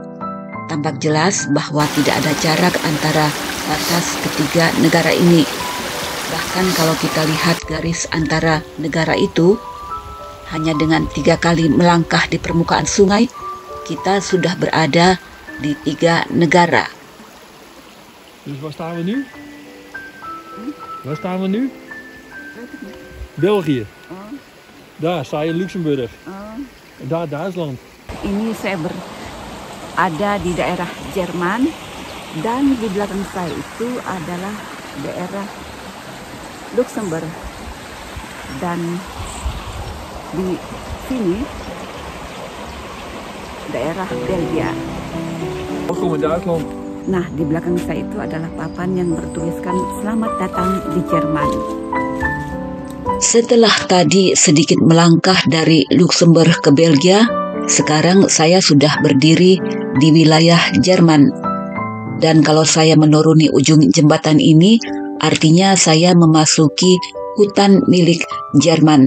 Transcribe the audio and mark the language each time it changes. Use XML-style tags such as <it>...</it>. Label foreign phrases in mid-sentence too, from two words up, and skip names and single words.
<id>Tampak jelas bahwa tidak ada jarak antara batas ketiga negara ini. Bahkan kalau kita lihat garis antara negara itu, hanya dengan 3 kali melangkah di permukaan sungai, kita sudah berada di 3 negara.</id> <nl>Dus waar staan we nu? Waar staan we nu? België. Daar sta je Luxemburg. Daar Duitsland.</nl> <id>Ini saya berada di daerah Jerman, dan di belakang saya itu adalah daerah Luxembourg, dan di sini daerah Belgia.</id> <nl>Welkom in Duitsland.</nl> <id>Nah, di belakang saya itu adalah papan yang bertuliskan "Selamat datang di Jerman". Setelah tadi sedikit melangkah dari Luxembourg ke Belgia, sekarang saya sudah berdiri di wilayah Jerman. Dan kalau saya menuruni ujung jembatan ini, artinya saya memasuki hutan milik Jerman.</id>